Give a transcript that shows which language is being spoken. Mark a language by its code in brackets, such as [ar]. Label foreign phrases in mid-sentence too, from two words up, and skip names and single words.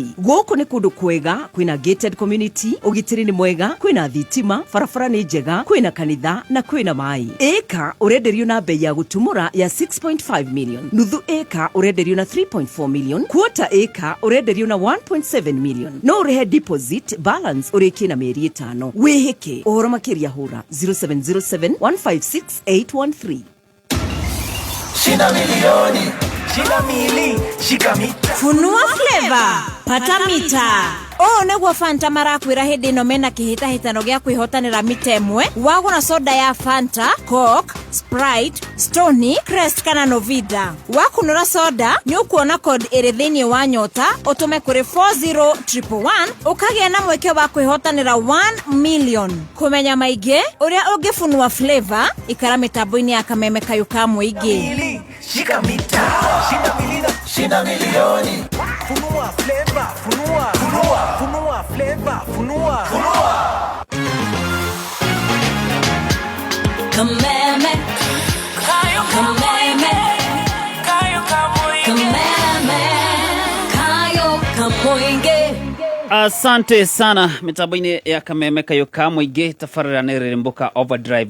[ki] Gũkũ nĩ kũndũ kwega, kwĩna [en] gated community, [ki] ũgitĩri nĩ mwega, kwĩna thitima, barabara nĩ njega, kwĩna kanitha na kwĩna mai. Ĩka ũrenderio na bei ya gũtumũra ya 6.5 million, nuthu ĩka ũrenderio na 3.4 million, quarter ĩka ũrenderio na 1.7 million. No ũrehe [en] deposit balance [ki] ũrĩkie na mĩeri 5. Wĩhĩke ũhoro makĩria hũra 0707 156 813. [sw] Shina milioni, shina mili, shika mita. Funua Flavor, pata mita. [ki] Nĩguo Fanta marakwĩra hĩndĩ ĩno mena kĩhĩtahĩtano gĩa kwĩhotanĩra mita 1. Wagũra soda ya Fanta, Coke, Sprite, Stoney, Crest kana Novida. Wakunũra soda nĩ ũkuona code ĩrĩ thĩinĩ wa nyota, ũtũme kũrĩ 40111 ũkagĩa na mweke wa kwĩhotanĩra 1 million. Kũmenya maingĩ ũrĩa ũngĩfunua Flavor, ikara mĩtambo-inĩ ya Kameme Kayũka Mũingĩ. [sw] Shika mita, shina milioni. Funua Flavor, funua Flavor, funua. Kameme Kayũka Mũingĩ. Asante sana [ki] mitambo-inĩ ya Kameme Kayũka Mũingĩ, tabarĩra nĩ rĩrĩmbũka Overdrive.